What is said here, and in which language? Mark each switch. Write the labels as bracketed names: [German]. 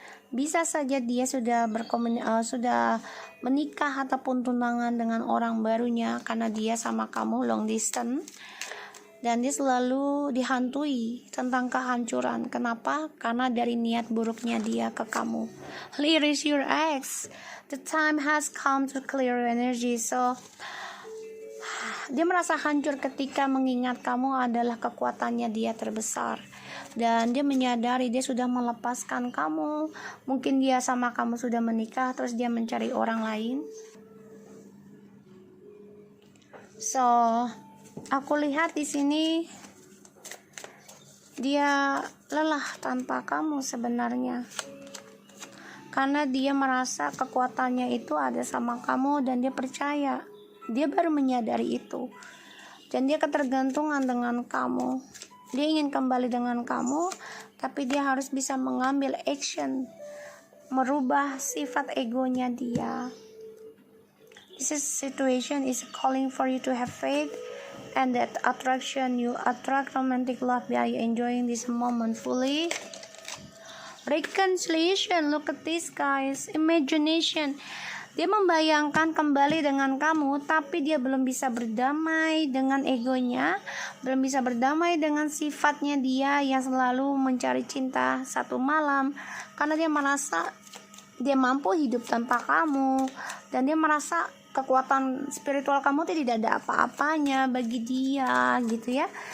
[Indonesian] Bisa saja dia sudah sudah menikah ataupun tunangan dengan orang barunya, karena dia sama kamu long distance, dan dia selalu dihantui tentang kehancuran. Kenapa? Karena dari niat buruknya dia ke kamu. [English] Here is your ex. The time has come to clear your energy. [Indonesian] So dia merasa hancur ketika mengingat kamu adalah kekuatannya dia terbesar. Dan dia menyadari dia sudah melepaskan kamu. Mungkin dia sama kamu sudah menikah, terus dia mencari orang lain. So, aku lihat di sini dia lelah tanpa kamu sebenarnya. Karena dia merasa kekuatannya itu ada sama kamu dan dia percaya. Dia baru menyadari itu. Dan dia ketergantungan dengan kamu. Dia ingin kembali dengan kamu, tapi dia harus bisa mengambil action, merubah sifat egonya dia. [English] This situation is calling for you to have faith and that attraction. You attract romantic love by enjoying this moment fully. Reconciliation. Look at this, guys. Imagination. [Indonesian] Dia membayangkan kembali dengan kamu, tapi dia belum bisa berdamai dengan egonya, belum bisa berdamai dengan sifatnya dia yang selalu mencari cinta satu malam, karena dia merasa dia mampu hidup tanpa kamu, dan dia merasa kekuatan spiritual kamu tidak ada apa-apanya bagi dia, gitu ya.